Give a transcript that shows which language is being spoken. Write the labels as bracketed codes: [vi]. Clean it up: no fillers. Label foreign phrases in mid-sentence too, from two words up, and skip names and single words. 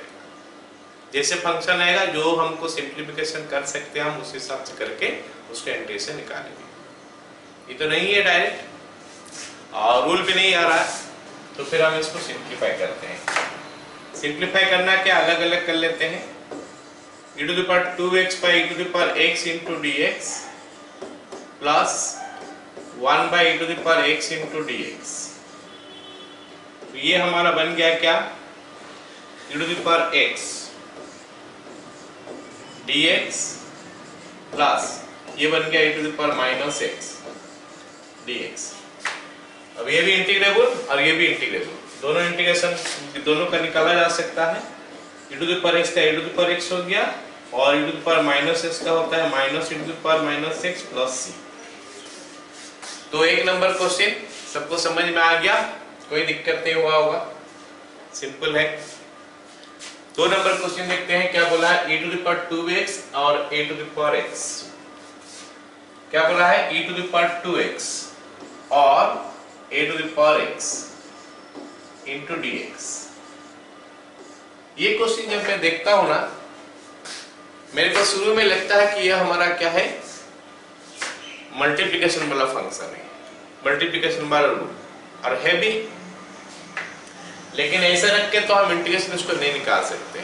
[hi] जैसे फंक्शन आएगा जो हमको सिंप्लीफिकेशन कर सकते हैं हम उस हिसाब से करके उसके इंटीग्रेशन निकालेंगे। ये तो नहीं है डायरेक्ट और रूल भी नहीं आ रहा है, तो फिर हम इसको सिंप्लीफाई करते हैं। सिंप्लीफाई करना क्या, अलग अलग कर लेते हैं। [en] e to the power 2x by e to the power x into dx plus 1 by e to the power x into dx। [hi] तो ये हमारा बन गया क्या, [en] e to the power x dx प्लस [hi] ये बन गया [en] e to the power minus x dx। [hi] अब ये भी इंटीग्रेबल और ये भी इंटीग्रेबल, दोनों इंटीग्रेशन दोनों का निकाला जा सकता है। [en] e to the power x का e to the power x [hi] हो गया और [en] e to the power minus x [hi] का होता है [en] माइनस e to the power minus x प्लस c। [hi] तो एक नंबर क्वेश्चन सबको समझ में आ गया, कोई दिक्कत नहीं हुआ होगा, सिंपल है। दो नंबर क्वेश्चन देखते हैं, क्या बोला है, [en] e to the power 2x और a to the power x। [hi] क्या बोला है, [en] e to the power 2x और a to the power x into dx। [hi] ये क्वेश्चन जब मैं देखता हूं ना, मेरे को शुरू में लगता है कि यह हमारा क्या है, मल्टीप्लिकेशन वाला फंक्शन है, मल्टीप्लिकेशन वाला रूल, और है भी। लेकिन ऐसा रख के तो हम इंटीग्रेशन इसको नहीं निकाल सकते।